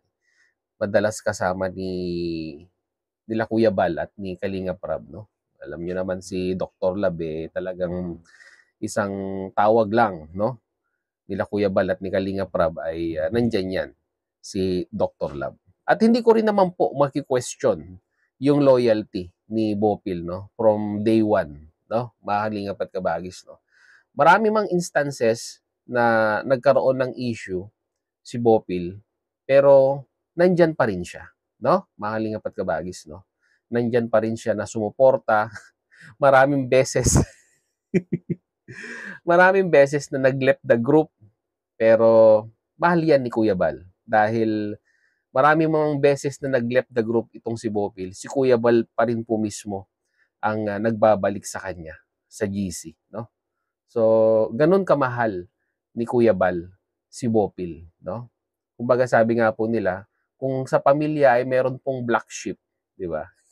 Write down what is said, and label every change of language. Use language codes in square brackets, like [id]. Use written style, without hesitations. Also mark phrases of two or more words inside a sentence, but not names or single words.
[tl] Madalas kasama nila Kuya Bal at ni Kalinga Prab, no? Alam niyo naman si Dr. Lab talagang isang tawag lang, no? Nila Kuya Bal at ni Kalinga Prab ay nandyan yan, si Dr. Lab. At hindi ko rin naman po maki-question yung loyalty ni Bopil, no? [en] From day one, [tl] no? Mahalingap at kabagis, no? Marami mang instances na nagkaroon ng issue si Bopil, pero nandyan pa rin siya, no? Mahalingap at kabagis, no? Nandyan pa rin siya na sumuporta. Maraming beses na nag- [en] left the group, [tl] pero mahal yan ni Kuya Bal dahil marami mga beses na nag- [en] left the group [tl] itong si Bopil, si Kuya Bal pa rin po mismo ang nagbabalik sa kanya sa GC, no? So, ganun kamahal ni Kuya Bal si Bopil, no? Kumbaga sabi nga po nila, kung sa pamilya ay meron pong [en] black sheep, [tl] 'di ba?